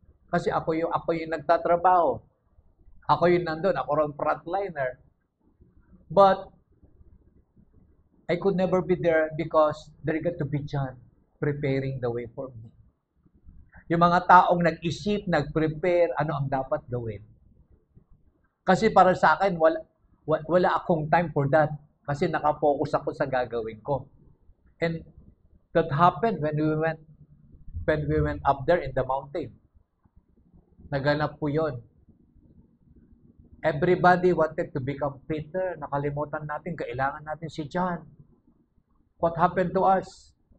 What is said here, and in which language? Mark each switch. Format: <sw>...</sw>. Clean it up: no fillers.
<tl>Kasi ako yung nagtatrabaho. Ako yung nandun, ako rin frontliner.</tl> <en>But I could never be there because there got to be John preparing the way for me.</en> <tl>Yung mga taong nag-isip, nag-prepare, ano ang dapat gawin. Kasi para sa akin, wala akong</tl> <en>time for that.</en> <tl>Kasi nakafocus ako sa gagawin ko.</tl> <en>And that happened when we went up there in the mountain.</en> <tl>Naganap po yun.</tl> <en>Everybody wanted to become Peter.</en> <tl>Nakalimutan natin, kailangan natin si John.</tl> <en>What happened to us?</en>